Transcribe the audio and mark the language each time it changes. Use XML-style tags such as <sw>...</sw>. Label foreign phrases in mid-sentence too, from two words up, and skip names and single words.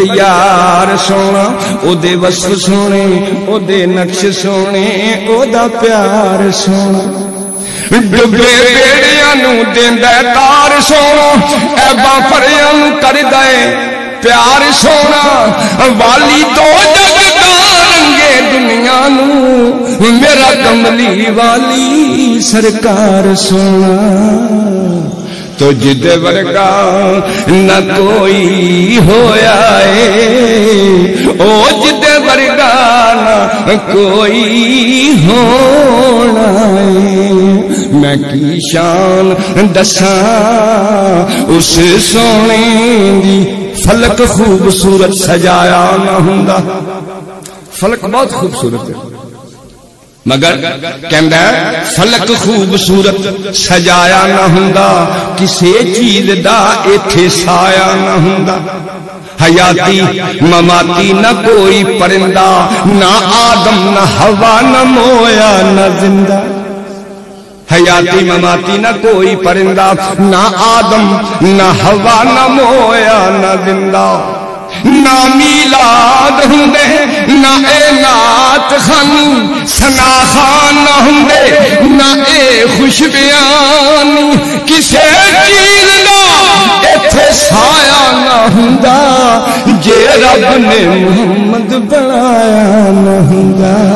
<pa>یار سونا او دے وصف سونے او دے نقش سونے او دا پیار سونا ڈبے بیڑیاں نو دیندا تار سونا ایباں پریاں نو کردا پیار سونا والی دو جگ رنگے دنیا نو میرا کملی والی سرکار سونا تو جدے ورگا نہ کوئی ہویا ہے او جدے ورگا نہ کوئی ہونا ہے میں کی شان دساں اس سونے دی فلک خوبصورت سجایا نہ ہوندا</pa> <ur>فلک بہت خوبصورت ہے مگر</ur> <pa>کہندا ہے فلک خوبصورت سجایا نہ ہوندا کسے چیز دا ایتھے سایہ نہ ہوندا حیاتی مماتی نہ کوئی پرندہ نہ آدم نہ ہوا نہ مویا نہ زندہ حیاتی مماتی نہ کوئی پرندہ نہ آدم نہ ہوا نہ مویا نہ زندہ نہ میلاد ہندے نہ اے نات خانی سنا خان نہ ہندے نہ اے خوش بیانی کسے چیز نہ ایتھے سایہ نہ ہندا جے رب نے محمد بنایا نہ ہندا</pa>